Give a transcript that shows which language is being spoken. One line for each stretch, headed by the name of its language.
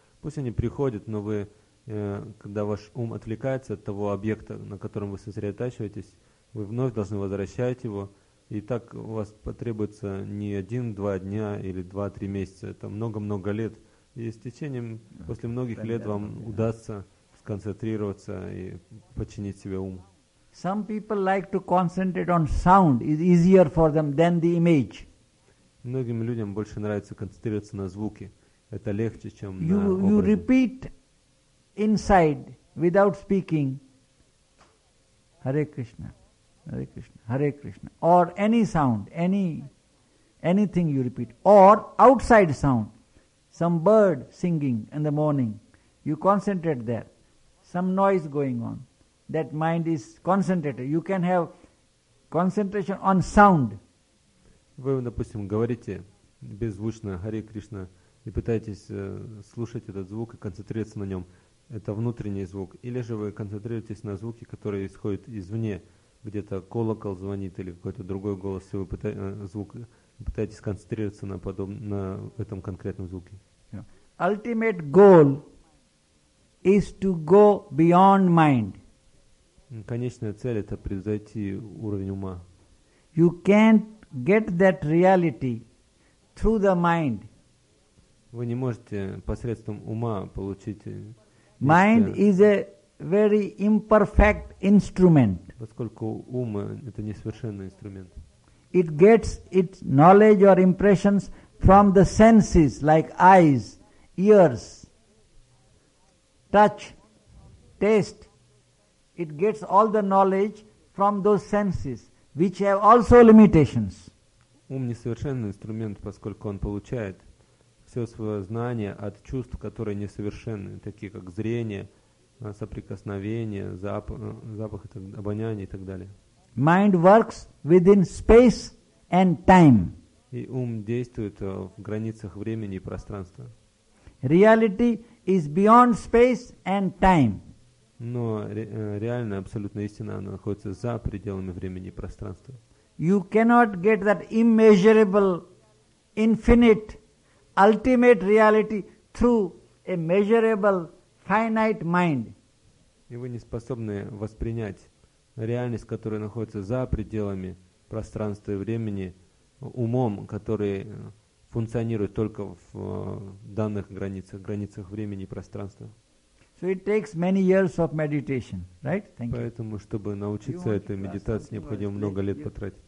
Russian: Пусть они приходят, но вы, когда ваш ум отвлекается от того объекта, на котором вы сосредотачиваетесь, вы вновь должны возвращать его. И так у вас потребуется не 1-2 дня или 2-3 месяца, это много-много лет. И с течением, после многих лет вам удастся сконцентрироваться и подчинить себе ум.
English: Some people like to concentrate on sound. It's easier for them than the image.
Russian: Многим людям больше нравится концентрироваться на звуке. Это легче, чем на образе.
English: You repeat inside without speaking Hare Krishna, Hare Krishna, Hare Krishna. Or any sound, anything you repeat. Or outside sound, some bird singing in the morning. You concentrate there. some noise going on. That mind is concentrated. You can have concentration on sound.
Russian: Вы, допустим, говорите беззвучно Харе Кришна и пытаетесь слушать этот звук и концентрироваться на нем. Это внутренний звук. Или же вы концентрируетесь на звуке, который исходит извне, где-то колокол звонит или какой-то другой голос, и вы пытаетесь концентрироваться на этом конкретном звуке.
English: Ultimate goal is to go beyond mind.
Russian: Конечная цель — это превзойти уровень ума.
English: You can't get that reality through the mind.
Russian: Вы не можете посредством ума получить.
English: Mind is a very imperfect instrument.
Russian: Поскольку ум — это несовершенный инструмент.
English: It gets its knowledge or impressions from the senses like eyes, ears, touch, taste. It gets all the knowledge from those senses, which have also limitations.
Russian: Ум несовершенный инструмент, поскольку он получает все свое знание от чувств, которые несовершенны, такие как зрение, соприкосновение, запах, обоняние и так далее.
English: Mind works within space and time.
Russian: И ум действует в границах времени и пространства.
English: Reality is beyond space and time.
Russian: Но реальная, абсолютная истина, она находится за пределами времени и пространства.
English: You cannot get that immeasurable, infinite, ultimate reality through a measurable, finite mind.
Russian: И вы не способны воспринять реальность, которая находится за пределами пространства и времени, умом, который функционирует только в данных границах, границах времени и пространства.
English: So it takes many years of meditation, right? Thank you.
Russian: Поэтому, чтобы научиться этой медитации, необходимо много лет потратить.